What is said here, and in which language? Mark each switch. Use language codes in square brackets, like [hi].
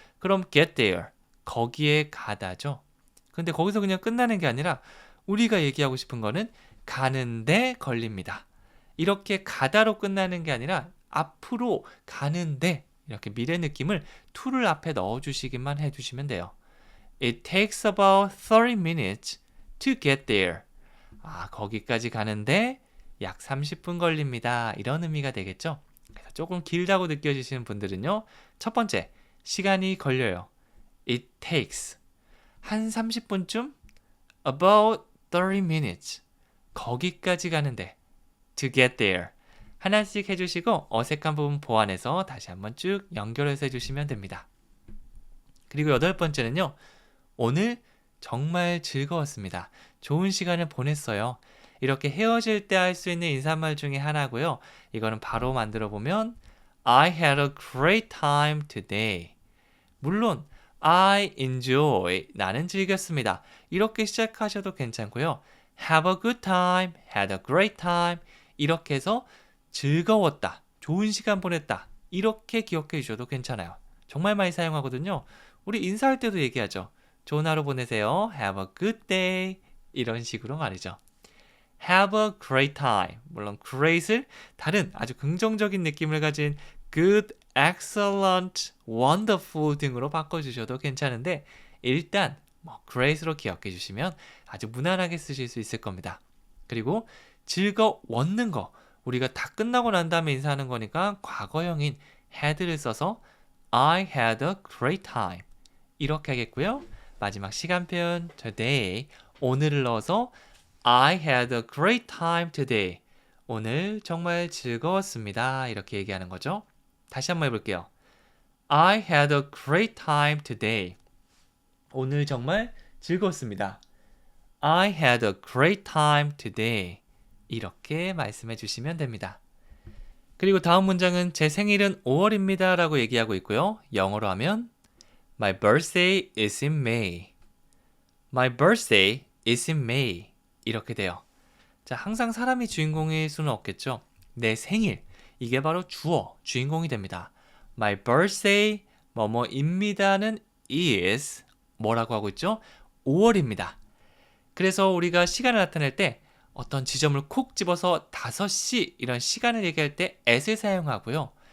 [ko] 그럼 get there, 거기에 가다죠. 근데 거기서 그냥 끝나는 게 아니라 우리가 얘기하고 싶은 거는 가는데 걸립니다. 이렇게 가다로 끝나는 게 아니라 앞으로 가는데 이렇게 미래 느낌을 to를 앞에 넣어주시기만 해주시면 돼요. [en] It takes about 30 minutes to get there. [ko] 거기까지 가는데 약 30분 걸립니다. 이런 의미가 되겠죠? 그래서 조금 길다고 느껴지시는 분들은요. 첫 번째, 시간이 걸려요. [en] It takes. [ko] 한 30분쯤? [en] About 30 minutes. [ko] 거기까지 가는데 [en] to get there. [ko] 하나씩 해주시고 어색한 부분 보완해서 다시 한번 쭉 연결해서 해주시면 됩니다. 그리고 여덟 번째는요. 오늘 정말 즐거웠습니다. 좋은 시간을 보냈어요. 이렇게 헤어질 때 할 수 있는 인사말 중에 하나고요. 이거는 바로 만들어 보면 [en] I had a great time today. [ko] 물론 [en] I enjoy, [ko] 나는 즐겼습니다. 이렇게 시작하셔도 괜찮고요. [en] Have a good time, had a great time. [ko] 이렇게 해서 즐거웠다, 좋은 시간 보냈다. 이렇게 기억해 주셔도 괜찮아요. 정말 많이 사용하거든요. 우리 인사할 때도 얘기하죠. 좋은 하루 보내세요. [en] Have a good day. [ko] 이런 식으로 말이죠. [en] Have a great time. [ko] 물론 great을 다른 아주 긍정적인 느낌을 가진 good, excellent, wonderful 등으로 바꿔주셔도 괜찮은데 일단 great으로 기억해 주시면 아주 무난하게 쓰실 수 있을 겁니다. 그리고 즐거웠는 거 우리가 다 끝나고 난 다음에 인사하는 거니까 과거형인 had를 써서 [en] I had a great time [ko] 이렇게 하겠고요. 마지막 시간 표현 today 오늘을 넣어서 [en] I had a great time today. [ko] 오늘 정말 즐거웠습니다. 이렇게 얘기하는 거죠. 다시 한번 해볼게요. [en] I had a great time today. [ko] 오늘 정말 즐거웠습니다. [en] I had a great time today. [ko] 이렇게 말씀해 주시면 됩니다. 그리고 다음 문장은 제 생일은 5월입니다 라고 얘기하고 있고요. 영어로 하면 [en] My birthday is in May. My birthday is in May. [ko] 이렇게 돼요. 자, 항상 사람이 주인공일 수는 없겠죠. 내 생일, 이게 바로 주어, 주인공이 됩니다. My birthday, 뭐뭐입니다는 is, 뭐라고 하고 있죠? 5월입니다. 그래서 우리가 시간을 나타낼 때 어떤 지점을 콕 집어서 5시 이런 시간을 얘기할 때 at을 사용하고요.